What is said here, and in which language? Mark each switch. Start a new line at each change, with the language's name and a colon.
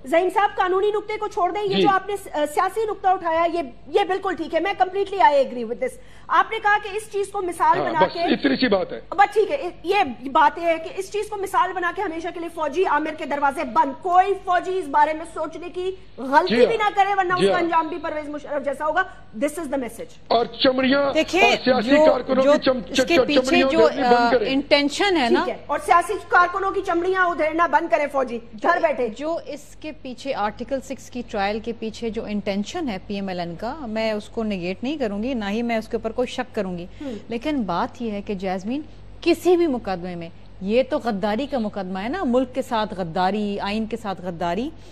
Urdu: ظہیم صاحب قانونی نقطے کو چھوڑ دیں, یہ جو آپ نے سیاسی نقطہ اٹھایا یہ بالکل ٹھیک ہے, میں completely
English: I agree with this.
Urdu: آپ نے کہا کہ اس چیز کو مثال بنا کے, اتنی سی بات ہے, بس ٹھیک ہے, یہ بات یہ ہے کہ اس چیز کو مثال بنا کے ہمیشہ کے لیے فوجی عامر کے دروازے بند. کوئی فوجی اس بارے میں سوچنے کی غلطی بھی نہ کرے, ورنہ اس کا انجام بھی پرویز مشرف جیسا ہوگا.
English: This is the message.
Urdu: اور چمڑیاں سیاسی کارکنوں کی پیچھے جو انٹینشن ہے نا, اور سیاسی کارکنوں کی چمڑیاں ادھیڑنا بند کرے فوجی گھر بیٹھے. جو اس کے پیچھے آرٹیکل 6 کی ٹرائل کے پیچھے جو انٹینشن ہے پی ایم ایل این کا, میں اس کو نیگیٹ نہیں کروں گی, نہ ہی میں اس کے اوپر کوئی شک کروں گی. لیکن بات یہ ہے کہ جیسمین, کسی بھی مقدمے میں, یہ تو غداری کا مقدمہ ہے نا, ملک کے ساتھ غداری, آئین کے ساتھ غداری.